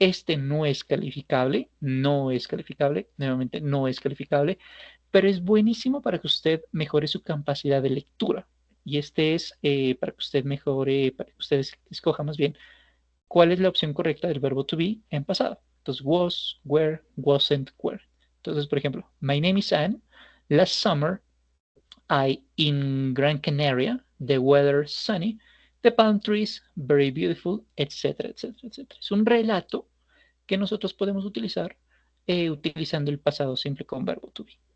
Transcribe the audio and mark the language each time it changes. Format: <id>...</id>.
<es>Este no es calificable, nuevamente no es calificable, pero es buenísimo para que usted mejore su capacidad de lectura. Y este es para que usted mejore, para que usted escoja más bien cuál es la opción correcta del verbo to be en pasado. Entonces, was, were, wasn't, were. Entonces, por ejemplo,</es> <en>my name is Anne. Last summer, in Gran Canaria, the weather sunny, the palm trees very beautiful, etcétera, etcétera, etcétera.</en> <es>Es un relato que nosotros podemos utilizar utilizando el pasado simple con verbo to be.</es>